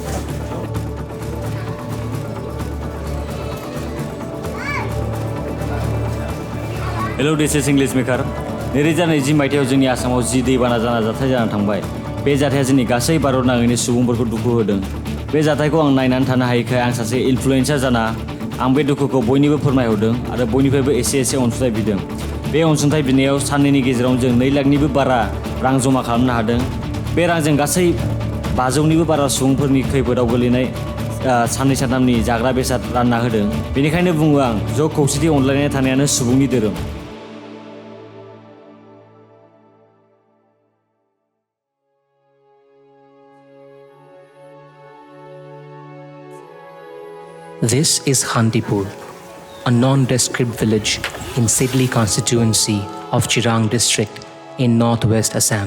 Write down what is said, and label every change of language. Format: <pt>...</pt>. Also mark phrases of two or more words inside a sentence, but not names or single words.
<en>Hello, this is English maker.</en> <brx>नैरोजा 20 मायथाइयाव जोंनि आसामाव जि दैबाना जाथाय जानानै थांबाय बे जाथाया जोंनि गासै भारत नाङैनो सुबुंफोरखौ दुखु होदों बे जाथायखौ आं नायनानै थानो हायैखाय आं सासे इनफ्लुएन्सार जाना आं बे दुखुखौ बयनिबो फोरमायहरदों आरो बयनिफ्रायबो एसे अनसुंथाइ बिदों बे अनसुंथाइ बिनायाव साननैनि गेजेराव जों 2 लाखनिबो बारा रां जमा खालामनो हादों बे रांजों गासै 500निबो बारा सुबुंफोरनि खैफोदाव गोलैनाय साननै सानथामनि जाग्रा बेसाद रानना होदों बेनिखायनो बुङो आं ज' खौसेथि अनलायनाय थानायानो सुबुंनि धोरोम</brx> <en>This is Khantipur, a nondescript village in Sidli constituency of Chirang district in northwest Assam.</en>